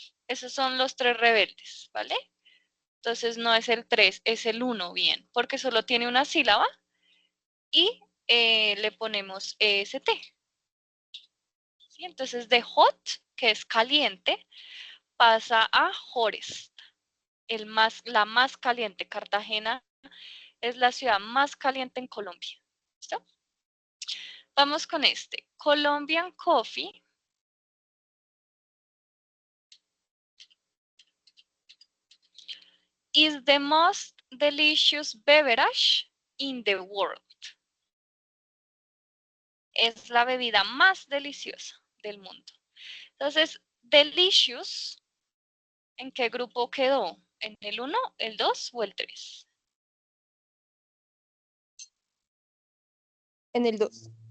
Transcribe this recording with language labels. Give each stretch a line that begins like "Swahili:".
Spanish: Esos son los 3 rebeldes, ¿vale? Entonces no es el 3, es el 1, bien, porque solo tiene una sílaba y le ponemos EST. ¿Sí? Entonces de hot, que es caliente, pasa a hottest. La más caliente. Cartagena es la ciudad más caliente en Colombia. ¿Listo? Vamos con este.
English: Colombian coffee is the most delicious beverage in the world.
Spanish: Es la bebida más deliciosa del mundo. Entonces, delicious, ¿en qué grupo quedó? ¿En el 1, el 2 o el 3? En el 2.